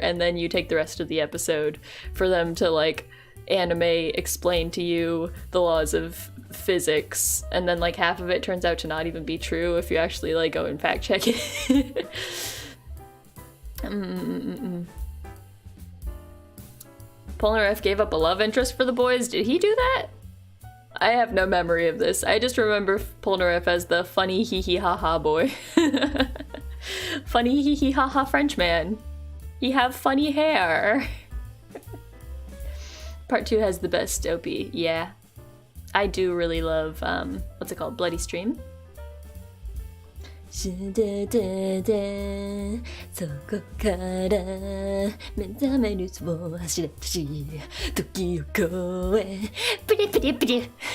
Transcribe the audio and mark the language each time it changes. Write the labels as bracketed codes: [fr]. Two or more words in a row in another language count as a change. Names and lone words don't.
[en] And then you take the rest of the episode for them to like anime explain to you the laws of physics, and then like half of it turns out to not even be true if you actually like go and fact check it. Polnareff gave up a love interest for the boys. Did he do that? I have no memory of this. I just remember Polnareff as the funny hee hee ha ha boy. Funny hee hee ha ha French man. He have funny hair. Part 2 has the best OP. Yeah. I do really love, what's it called? Bloody Stream? Pretty, pretty.